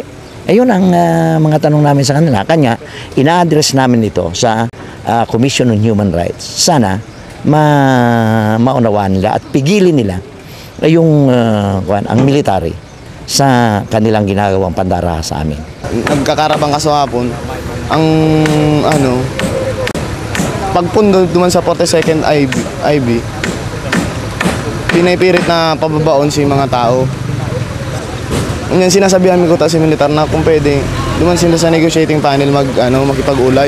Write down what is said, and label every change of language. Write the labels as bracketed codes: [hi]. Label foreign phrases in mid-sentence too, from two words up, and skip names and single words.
[tl] Ayun ang mga tanong namin sa kanila. Kanya, ina-address namin ito sa Commission on Human Rights. Sana maunawaan nila at pigilin nila yung ang military sa kanilang ginagawang pandara sa amin. [bik] Nagkakarabang kaso hapon, ang pagpundo duman sa 42nd IB, pinipirit na pababaon si mga tao. Yan sinasabihan ko si militar na kung pwede, duman sila sa [en] negotiating panel [bik] makipag-ulay.